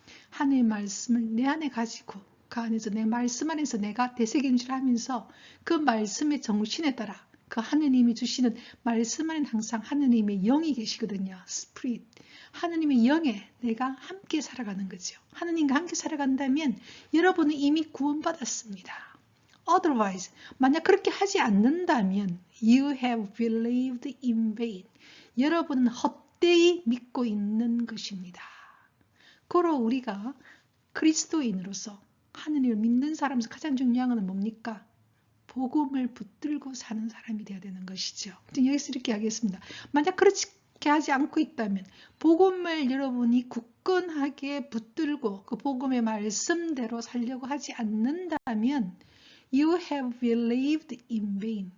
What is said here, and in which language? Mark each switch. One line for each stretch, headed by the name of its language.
Korean: 하느님의 말씀을 내 안에 가지고 그 안에서 내 말씀 안에서 내가 되새김질하면서 그 말씀의 정신에 따라 그 하느님이 주시는 말씀 안에는 항상 하느님의 영이 계시거든요. 스피릿. 하느님의 영에 내가 함께 살아가는 거죠. 하느님과 함께 살아간다면 여러분은 이미 구원받았습니다.
English: Otherwise,
Korean: 만약 그렇게 하지 않는다면
English: you have believed in vain.
Korean: 여러분은 헛되이 믿고 있는 것입니다. 고로 우리가 그리스도인으로서 하느님을 믿는 사람에서 가장 중요한 것은 뭡니까? 복음을 붙들고 사는 사람이 되어야 되는 것이죠. 여기서 이렇게 하겠습니다. 만약 그렇게 하지 않고 있다면 복음을 여러분이 굳건하게 붙들고 그 복음의 말씀대로 살려고 하지 않는다면
English: You have believed in vain.